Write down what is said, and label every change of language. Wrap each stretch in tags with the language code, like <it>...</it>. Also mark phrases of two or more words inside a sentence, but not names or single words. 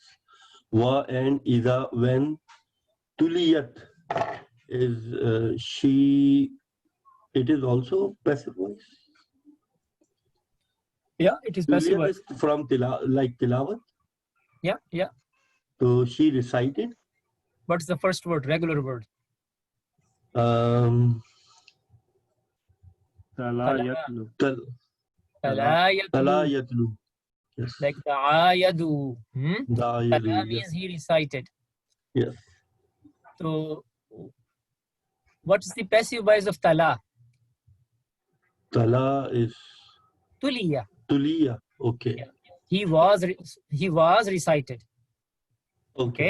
<en>Wa and Ida, when. Tuliyat is she. It is also passive voice. Yeah, it is passive Tuliyat voice. is from like tilawat. Yeah, yeah. So she recited. What's the first word? Regular word. Um,</en> <ar>تلا يتلو.</ar> <en>Tala Tala yatlu. yatlu. Yes. Like ta'ayadu. Da'ayadu, Tala yes. means he recited. Yes. So, what's the passive voice of tala? Tala is Tuliya. Tuliya. Okay. Yeah. He was recited. Okay.</en>